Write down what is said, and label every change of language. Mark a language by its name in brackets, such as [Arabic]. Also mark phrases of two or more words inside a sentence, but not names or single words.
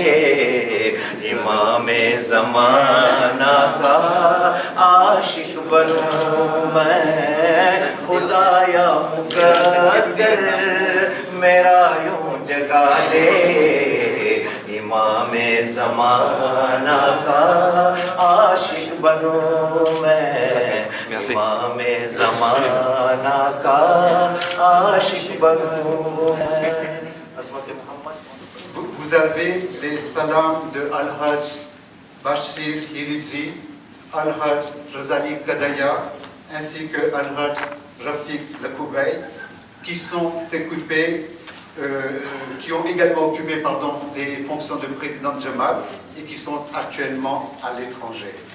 [Urdu] امام زمانہ کا عاشق بنوں میں خدایا مقدر میرا یوں جگا دے امام زمانہ کا عاشق بنوں میں امام زمانہ کا عاشق بنوں میں [French] Vous avez les salams de Al-Hajj Bashir Hiriji, Al-Hajj Razali Kadaya, ainsi que Al-Hajj Rafiq Lakoubay, qui sont occupés, qui ont également occupé des fonctions de président de Jamaat et qui sont actuellement à l'étranger.